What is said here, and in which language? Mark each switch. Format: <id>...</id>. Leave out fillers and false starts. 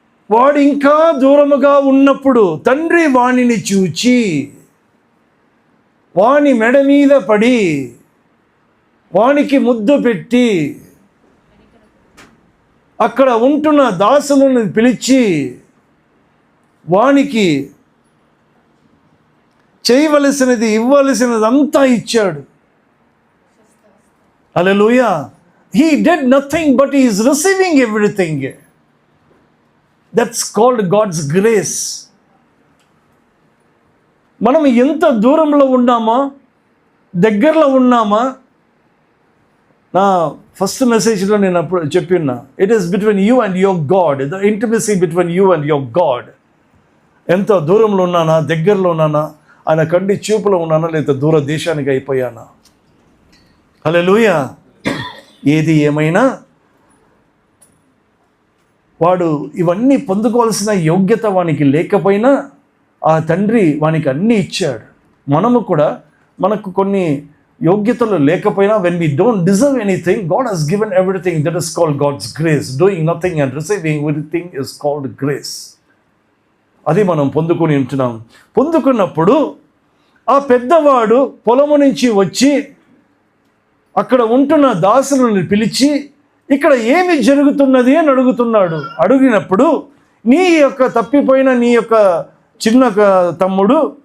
<te>వాడు ఇంకా దూరముగా ఉన్నప్పుడు తండ్రి వానిని చూచి వాని మెడ మీద పడి వానికి ముద్దు పెట్టి అక్కడ ఉంటున్న దాసులను పిలిచి వానికి చేయవలసినది ఇవ్వవలసినదంతా ఇచ్చాడు. హల్లెలూయా.</te> <en>He did nothing but he is receiving everything. That's called God's grace.</en> <te>మనం ఎంత దూరంలో ఉన్నామా, దగ్గరలో ఉన్నామా? నా ఫస్ట్ మెసేజ్లో నేను అప్పుడు చెప్పిన్నా,</te> <en>It is between you and your god, the intimacy between you and your god.</en> <te>ఎంత దూరంలో ఉన్నానా, దగ్గరలో ఉన్నానా, ఆయన కంటి చూపులో ఉన్నానా, లేదా దూర దేశానికి అయిపోయానా? హల్లెలూయా. ఏది ఏమైనా వాడు ఇవన్నీ పొందుకోవాల్సిన యోగ్యత వానికి లేకపోయినా ఆ తండ్రి వానికి అన్నీ ఇచ్చాడు. మనము కూడా మనకు కొన్ని యోగ్యతలు లేకపోయినా,</te> <en>when we don't deserve anything, God has given everything. That is called God's grace. Doing nothing and receiving everything is called grace.</en> <te>అది మనం పొందుకొని ఉంటున్నాం. పొందుకున్నప్పుడు ఆ పెద్దవాడు పొలము నుంచి వచ్చి అక్కడ ఉంటున్న దాసులను పిలిచి ఇక్కడ ఏమి జరుగుతున్నది అని అడుగుతున్నాడు. అడిగినప్పుడు నీ యొక్క తప్పిపోయిన నీ యొక్క చిన్న తమ్ముడు</te>